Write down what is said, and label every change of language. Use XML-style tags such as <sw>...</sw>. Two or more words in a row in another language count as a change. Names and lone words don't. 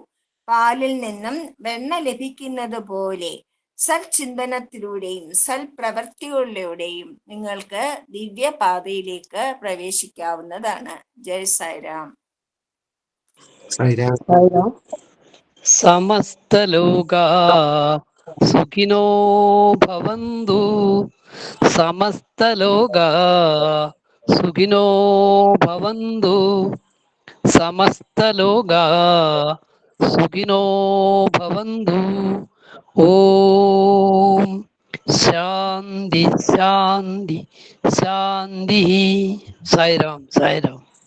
<ml>പാലിൽ നിന്നും വെണ്ണ ലഭിക്കുന്നത് പോലെ സൽചിന്തനത്തിലൂടെയും സൽപ്രവർത്തികളിലൂടെയും നിങ്ങൾക്ക് ദിവ്യപാതയിലേക്ക് പ്രവേശിക്കാവുന്നതാണ്. ജയ് സായിരാം.</ml> <sa>സമസ്തലോകാ സുഖിനോ ഭവന്തു, സമസ്തലോകാ സുഖിനോ ഭവന്തു, സമസ്തലോകാ സുഖിനോ ഭവന്തു. ഓം ശാന്തി ശാന്തി ശാന്തി. സായിരാം സായിരാം.</sa>